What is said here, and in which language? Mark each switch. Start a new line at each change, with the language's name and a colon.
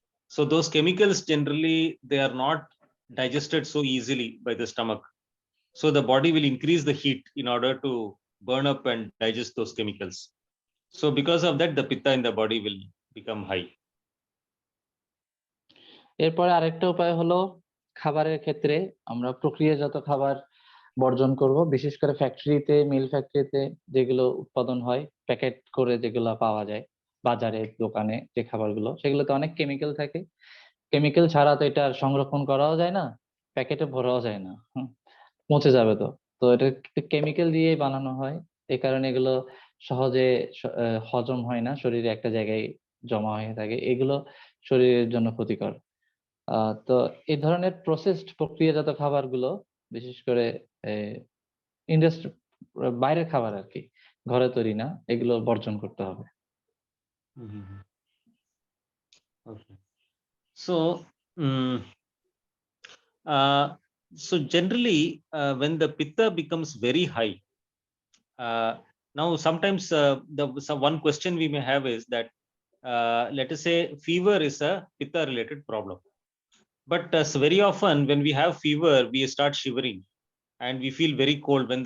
English: So those chemicals generally they are not digested so easily by the stomach. So the body will increase the heat in order to burn up and digest those chemicals. So because of that, the pitta in the body will become high.
Bangla: এরপরে আরেকটা উপায় হলো খাবারের ক্ষেত্রে আমরা প্রক্রিয়াজাত খাবার বর্জন করব, বিশেষ করে ফ্যাক্টরিতে, মিল ফ্যাক্টরিতে যেগুলো উৎপাদন হয়, প্যাকেট করে যেগুলো পাওয়া যায় বাজারে, দোকানে যে খাবারগুলো, সেগুলোতে অনেক কেমিক্যাল থাকে। কেমিক্যাল ছাড়া তো এটা সংরক্ষণ করাও যায় না, প্যাকেটে ভরাও যায় না, পচে যাবে। তো এটা কেমিক্যাল দিয়ে বানানো হয়, এই কারণে এগুলো সহজে হজম হয় না, শরীরে একটা জায়গায় জমা হয়ে থাকে, এগুলো শরীরের জন্য ক্ষতিকর। তো এই ধরনের প্রসেসড প্রক্রিয়াজাত খাবারগুলো, বিশেষ করে ইন্ডাস্ট্রি, বাইরের খাবার আর কি, ঘরে তৈরি না, এগুলো বর্জন করতে হবে।
English: Okay. So, mm, uh, so generally, when the pitta becomes very high, now sometimes one question we may have is that, let us say fever is a pitta related problem, but very often when we have fever we start shivering and we feel very cold.